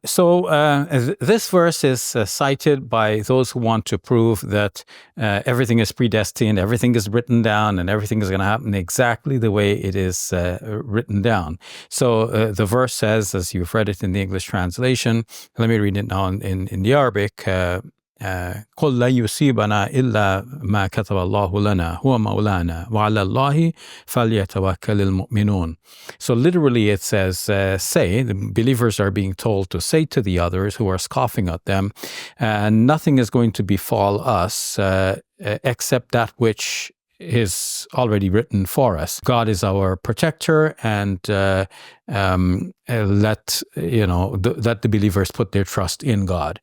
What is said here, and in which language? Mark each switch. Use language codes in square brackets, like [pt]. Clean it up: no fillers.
[en] So this verse is cited by those who want to prove that everything is predestined, everything is written down, and everything is going to happen exactly the way it is written down. So the verse says, as you've read it in the English translation, let me read it now in the Arabic. [ar] قل لن يصيبنا إلا ما كتب الله لنا هو مولانا وعلى الله فليتوكل المؤمنون. [en] So literally it says, say, the believers are being told to say to the others who are scoffing at them, nothing is going to befall us except that which is already written for us. God is our protector, and let the believers put their trust in God.